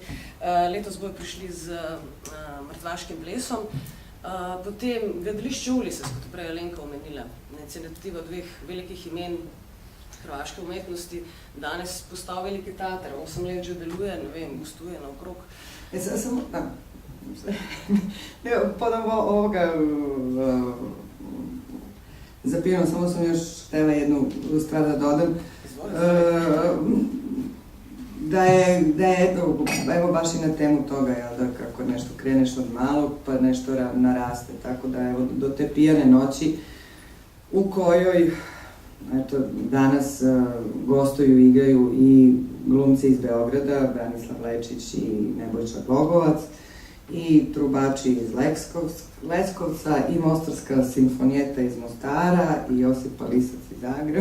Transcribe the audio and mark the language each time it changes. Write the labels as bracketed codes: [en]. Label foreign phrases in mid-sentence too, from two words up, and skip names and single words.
[sl] Letos bojo prišli z Mrtvaškim plesom. Potem gledališče Ulises, kot je prej Alenka omenila, iniciativa dveh velikih imen hrvaške umetnosti, danes postal veliki teater, 8 let že deluje, ne vem, gostuje naokrog. [hr] Ponovo ovoga zapiram, samo sam još htjela jednu stvar da dodam. Da je evo baš i na temu toga, da kako nešto kreneš od malog pa nešto naraste, tako da evo do te pijane noći u kojoj danas gostuju i igraju i glumci iz Beograda, Branislav Lečić i Nebojša Bogovac, i trubači iz Leskovca, i Mostarska simfonijeta iz Mostara, i Josipa Lisac iz Zagreba.